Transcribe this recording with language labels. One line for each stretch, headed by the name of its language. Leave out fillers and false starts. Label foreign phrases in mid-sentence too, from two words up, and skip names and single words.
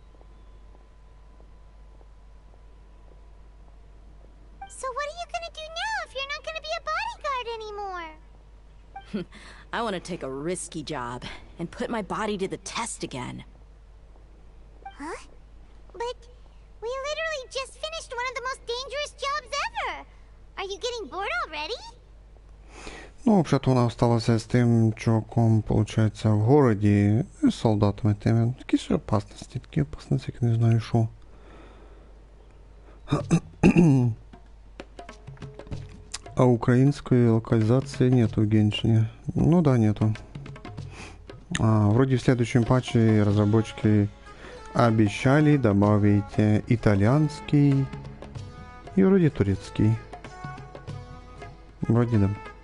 English: So what are you gonna do now if you're not gonna be a bodyguard anymore? I want to take a risky job and put my body to the test again. Huh? But we literally just finished one of the most dangerous jobs ever. Are you getting bored already?
Ukrainian: Ну, взагалі, вона осталася з тим чуваком, виходить, в городі, з солдатами тими. Якісь опасності, як не знаю що.
Russian: А украинской локализации нету в Геншине. Ну да, нету. Вроде в следующем патче разработчики обещали добавить итальянский и вроде турецкий. Вроде да.